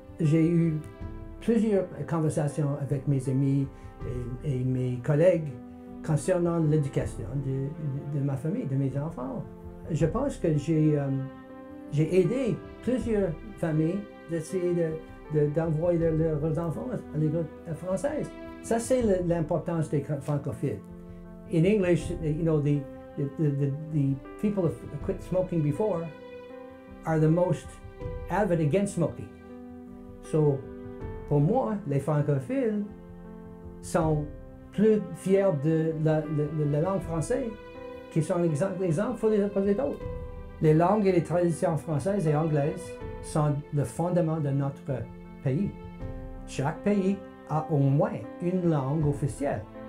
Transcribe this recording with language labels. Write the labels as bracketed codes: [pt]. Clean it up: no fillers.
[fr] J'ai eu plusieurs conversations avec mes amis et mes collègues concernant l'éducation de ma famille, de mes enfants. Je pense que j'ai aidé plusieurs familles d'essayer d'envoyer leurs enfants à l'école française. Ça, c'est l'importance des francophiles. [en] In English, the people who quit smoking before are the most avid against smoking. [fr] So, pour moi, les francophiles sont plus fiers de la langue française qui sont l'exemple pour les autres. Les langues et les traditions françaises et anglaises sont le fondement de notre pays. Chaque pays a au moins une langue officielle.